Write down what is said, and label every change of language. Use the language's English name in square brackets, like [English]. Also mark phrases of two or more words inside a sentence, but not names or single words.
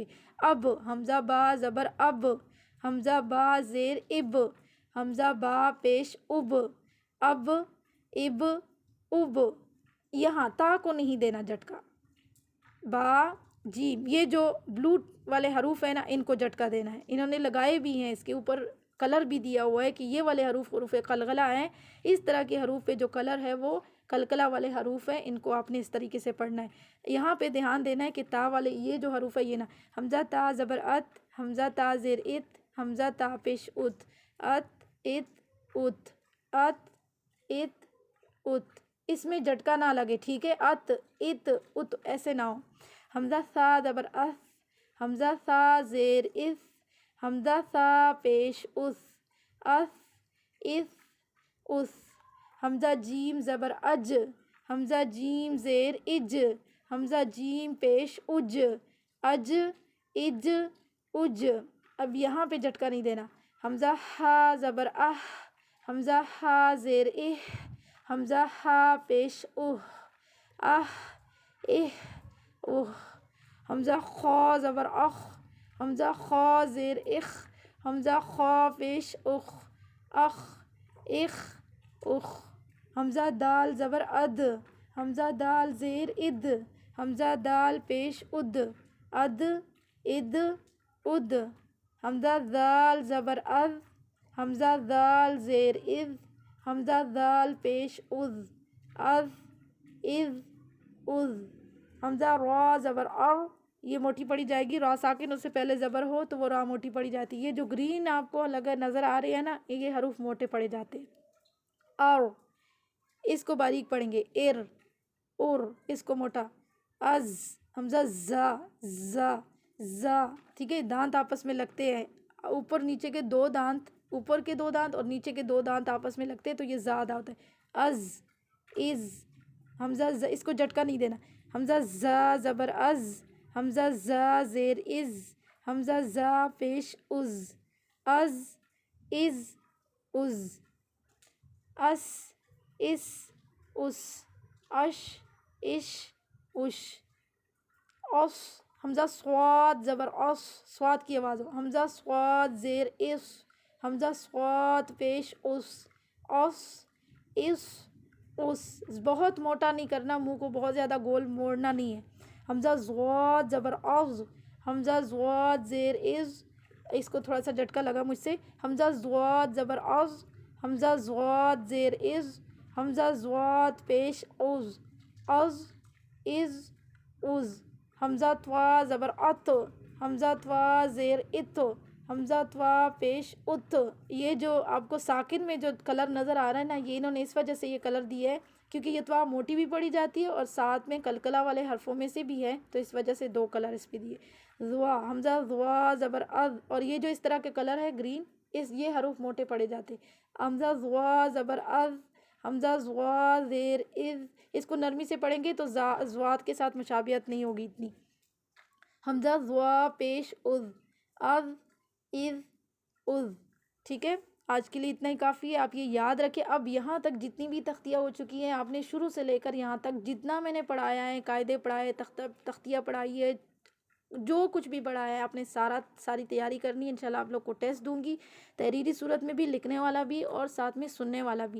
[Urdu] اَب، ہمزہ، با، زبر، اَب، ہمزہ، با، زیر، اِب، ہمزہ، با، پیش، اُب، اَب، اِب، اُب. یہاں تا کو نہیں دینا جھٹکا۔ با، جیم، یہ جو بلیو والے حروف ہے نا ان کو جھٹکا دینا ہے. انہوں نے لگائے بھی ہیں، اس کے اوپر کلر بھی دیا ہوا ہے کہ یہ والے حروف قلقلہ ہیں. اس طرح کے حروف پہ جو کلر ہے وہ کلکلا والے حروف ہیں، ان کو آپ نے اس طریقے سے پڑھنا ہے۔ یہاں پہ دھیان دینا ہے کہ تا والے یہ جو حروف ہے یہ نا، حمزہ تا زبر ات، حمزہ تا زیر ات، حمزہ تا پیش ات، ات ات ات، ات ات ات، اس میں جھٹکا نہ لگے، ٹھیک ہے، ات ات ات ایسے نہ ہو۔ حمزہ سا زبر اس، حمزہ سا زیر اس، حمزہ سا پیش اس، اس اس، حمزہ جیم زبر اج، حمزہ جیم زیر اج، حمزہ جیم پیش اج، اج اج اج۔ اب یہاں پہ جھٹکا نہیں دینا۔ حمزہ ہا زبر اہ، حمزہ ہا زیر اہ، حمزہ ہا پیش اوہ، اہ اہ اوہ۔ حمزہ خا زبر اخ، حمزہ خا زیر اخ، حمزہ خا پیش اخ، اخ اخ اخ۔ حمزہ دال زبر اد، حمزہ دال زیر اد، حمزہ دال پیش اد، اد اد اد۔ حمزہ ذال زبر از، حمزہ ذال زیر از، حمزہ ذال پیش از، از از از۔ حمزہ را زبر ار، یہ موٹی پڑی جائے گی، را ساکن اس سے پہلے زبر ہو تو وہ را موٹی پڑی جاتی ہے۔ یہ جو گرین آپ کو نظر آ رہی ہے نا، یہ حروف موٹے پڑے جاتے ہیں۔ اور اس کو باریک پڑھیں گے، ار اور، اس کو موٹا، از، حمزہ زا زا زا، ٹھیک ہے، دانت آپس میں لگتے ہیں، اوپر نیچے کے دو دانت، اوپر کے دو دانت اور نیچے کے دو دانت آپس میں لگتے ہیں تو یہ زا ادا ہوتا ہے۔ از از، حمزہ ز، اس کو جھٹکا نہیں دینا۔ حمزہ زا زبر از، حمزہ زا زیر از، حمزہ زا پیش از، از از از۔ اس اس اس، اش اش اش۔ اس، حمزہ صاد زبر اس، صاد کی آواز ہو، حمزہ صاد زیر اس، حمزہ صاد پیش اس، اس اس اس۔ بہت موٹا نہیں کرنا، منہ کو بہت زیادہ گول موڑنا نہیں ہے۔ حمزہ ضاد زبر از، حمزہ ضاد زیر از، اس کو تھوڑا سا جھٹکا لگا مجھ سے، حمزہ ضاد زبر از، حمزہ ضاد زیر از، حمزہ ضاد پیش از، از از از۔ حمزہ طوا زبر ات، حمزہ طوا زیر ات، حمزہ طوا پیش ات۔ یہ جو آپ کو ساکن میں جو کلر نظر آ رہا ہے نا، یہ انہوں نے اس وجہ سے یہ کلر دیا ہے کیونکہ یہ طوا موٹی بھی پڑی جاتی ہے اور ساتھ میں کلکلا والے حرفوں میں سے بھی ہے، تو اس وجہ سے دو کلر اس پہ دیے۔ ضوا، حمزہ ضوا زبر از، اور یہ جو اس طرح کے کلر ہے گرین، یہ حروف موٹے پڑے جاتے ہیں۔ حمزہ ضوا زبر از، حمزہ ضوا زیر از، اس کو نرمی سے پڑھیں گے تو ضواد کے ساتھ مشابہت نہیں ہوگی اتنی۔ حمزہ ضوا پیش از، از از از، ٹھیک ہے۔ آج کے لیے اتنا ہی کافی ہے، آپ یہ یاد رکھیں۔ اب یہاں تک جتنی بھی تختیاں ہو چکی ہیں، آپ نے شروع سے لے کر یہاں تک جتنا میں نے پڑھایا ہے، قاعدے پڑھائے، تختیاں پڑھائی ہے، جو کچھ بھی پڑھایا ہے، آپ نے ساری تیاری کرنی ہے۔ [Arabic] انشاءاللہ [Urdu] آپ لوگ کو ٹیسٹ دوں گی، تحریری صورت میں بھی، لکھنے والا بھی اور ساتھ میں سننے والا بھی۔